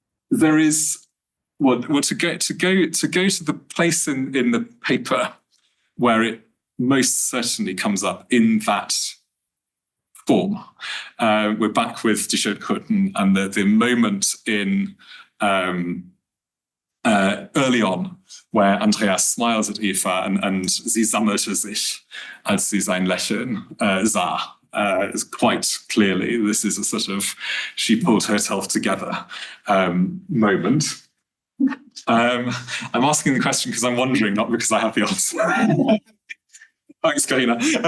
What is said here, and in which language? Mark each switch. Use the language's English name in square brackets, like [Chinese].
[English] There is to go to the place in the paper where it most certainly comes up in that form. We're back with Die Schildkröten and the moment in early on, where Andreas smiles at Eva and [German] sie sammelte sich, als sie sein Lächeln sah. [English] It's quite clearly, this is a sort of she pulled herself together moment. I'm asking the question because I'm wondering, not because I have the answer. Thanks, Karina.